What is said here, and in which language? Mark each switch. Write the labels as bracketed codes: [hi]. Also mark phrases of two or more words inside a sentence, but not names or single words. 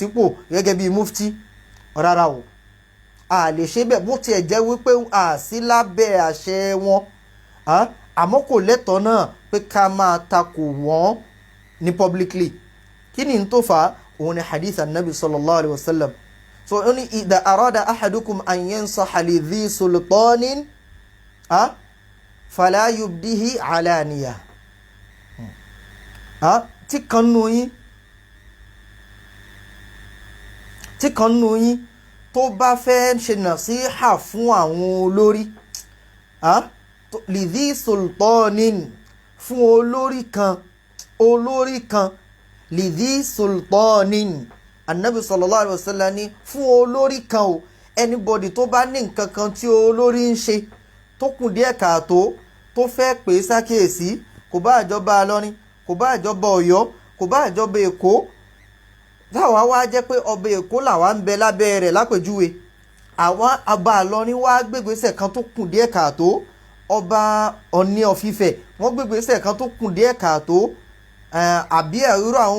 [yo] sípò gẹ́gẹ́ bíi mufti rárá o a lè ṣe bẹ́ẹ̀ bó tiẹ̀ jẹ́ wípé a sí lábẹ́ àṣẹ wọn àmọ́ kò lẹ́tọ̀ọ́ náà pé ká máa takò wọ́n ní publicly kí ni tó fà á òun ni hadith anabi [ar] صلى الله عليه وسلم [yo] so ó ní [ar] إذا أراد أحدكم أن ينصح لذي سلطان فلا يبده علانية [yo] tí kan nù yín tó bá fẹ́ ṣe nàṣíhà fún àwọn olórí [ar] لذي سلطان [yo] fún olórí kan [ar] لذي سلطان النبي صلى الله عليه وسلم [yo] ní fún olórí kan o anybody tó bá ní nǹkan kan tí olórí ń ṣe tó kù díẹ̀ káàtó tó fẹ́ pè é sákèésí kò bá àjọba Ìlọrin kò bá àjọba Ọ̀yọ́ kò bá àjọba Èkó táwa wá jẹ́ pé ọba Èkó làwa ń bẹ lábẹ́ rẹ̀ lápèjúwe àwọn ọba Ìlọrin wá gbégbèsè kan tó kù díẹ̀ káàtó ọba Ọọ̀ni of Ifẹ̀ wọ́n gbégbèsè kan tó kù díẹ̀ káàtó àbí ẹ̀rọ àwọn